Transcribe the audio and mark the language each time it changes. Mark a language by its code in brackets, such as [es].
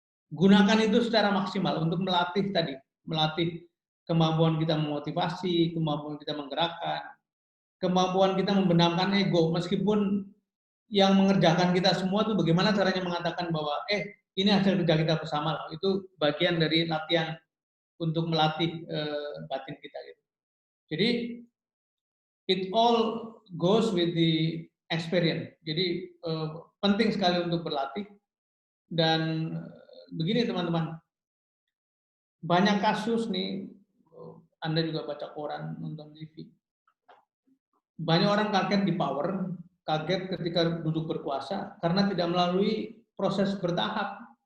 [id] gunakan itu secara maksimal untuk melatih tadi, melatih kemampuan kita memotivasi, kemampuan kita menggerakkan, kemampuan kita membenamkan ego, meskipun yang mengerjakan kita semua itu bagaimana caranya mengatakan bahwa ini hasil kerja kita bersama, itu bagian dari latihan untuk melatih batin kita gitu. Jadi [en] it all goes with the experience. [id] Jadi penting sekali untuk berlatih. Dan begini teman-teman, banyak kasus nih, Anda juga baca koran, nonton TV, banyak orang kaget di power, kaget ketika duduk berkuasa karena tidak melalui proses bertahap.